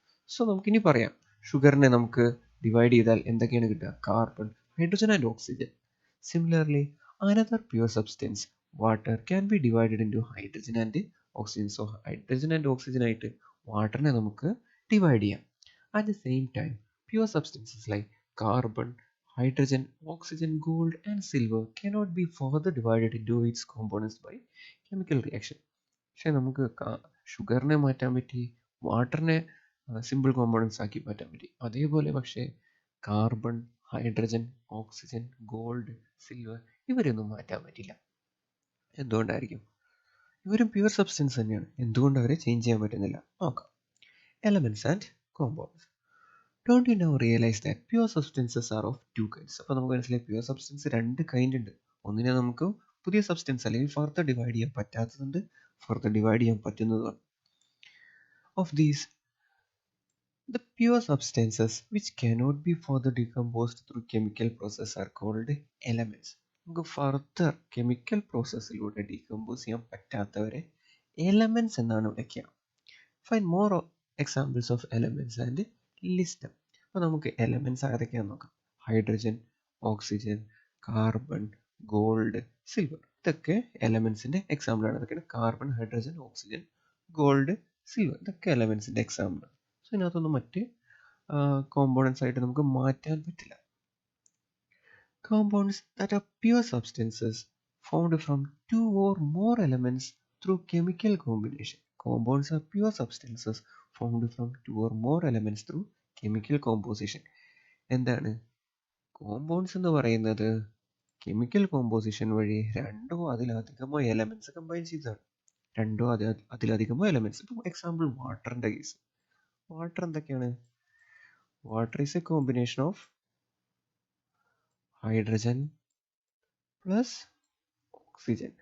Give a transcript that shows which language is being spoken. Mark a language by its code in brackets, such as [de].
[ml] So നമുക്കിനി പറയാം ഷുഗറിനെ നമുക്ക് ഡിവൈഡ് ചെയ്താൽ എന്തൊക്കെയാണ് കിട്ടുക? [en] Carbon, hydrogen and oxygen. Similarly another pure substance water can be divided into hydrogen and oxygen. [ml] So hydrogen and oxygen ആയിട്ട് വാട്ടറിനെ നമുക്ക് ഡിവൈഡ് ചെയ്യാം. [en] At the same time, pure substances like carbon, hydrogen, oxygen, gold, and silver cannot be further divided into its components by chemical reaction. [ml] പക്ഷേ നമുക്ക് ഷുഗറിനെ മാറ്റാൻ പറ്റി, വാട്ടറിനെ simple components ആക്കി മാറ്റാൻ പറ്റി. അതേപോലെ പക്ഷേ carbon, hydrogen, oxygen, gold, silver ഇവരൊന്നും മാറ്റാൻ പറ്റില്ല. എന്തുകൊണ്ടായിരിക്കും? ഇവരും പ്യുവർ സബ്സ്റ്റൻസ് തന്നെയാണ്. എന്തുകൊണ്ട് അവരെ ചേഞ്ച് ചെയ്യാൻ പറ്റുന്നില്ല? നോക്കാം. [en] Elements and compounds. Don't you now realize that pure substances are of two kinds? [ml] അപ്പോൾ നമുക്ക് മനസ്സിലായി പ്യുവർ സബ്സ്റ്റൻസ് രണ്ട് കൈൻഡ് ഉണ്ട്. ഒന്നിനെ നമുക്ക് പുതിയ സബ്സ്റ്റൻസ് അല്ലെങ്കിൽ ഫർദർ ഡിവൈഡ് ചെയ്യാൻ പറ്റാത്തതുണ്ട്, ഫർദർ ഡിവൈഡ് ചെയ്യാൻ പറ്റുന്നതുമാണ്. [en] Of these the pure substances which cannot be further decomposed through chemical process are called elements. [ml] നമുക്ക് ഫർദർ കെമിക്കൽ പ്രോസസ്സിലൂടെ ഡീകമ്പോസ് ചെയ്യാൻ പറ്റാത്തവരെ എലമെന്റ്സ് എന്നാണ് വിളിക്കുക. [en] Find more examples of elements and list them. [ml] അപ്പോൾ നമുക്ക് elements ഏതൊക്കെയാണെന്ന് നോക്കാം. Hydrogen, oxygen, carbon, gold, silver. ഇതൊക്കെ എലമെന്റ്സിന്റെ example ആണ്. ഇതൊക്കെയാണ് carbon, hydrogen, oxygen, gold, silver. ഇതൊക്കെ എലമെന്റ്സിന്റെ എക്സാമ്പിൾ ആണ്. സോ ഇതിനകത്തൊന്നും മറ്റ് കോമ്പോണൻസ് ആയിട്ട് നമുക്ക് മാറ്റാൻ പറ്റില്ല. [en] Compounds that are pure substances formed from two or more elements through chemical combination. Compounds are pure substances formed from two or more elements through chemical composition. [ml] എന്താണ് compounds എന്ന് പറയുന്നത്? Chemical composition വഴി രണ്ടോ അതിലധികമോ എലമെന്റ്സ് കമ്പൈൻ ചെയ്തതാണ്. രണ്ടോ അതിലധികമോ elements. ഇപ്പോൾ എക്സാമ്പിൾ വാട്ടറിന്റെ കേസ്. വാട്ടർ എന്തൊക്കെയാണ്? [en] Water is a combination of hydrogen plus oxygen.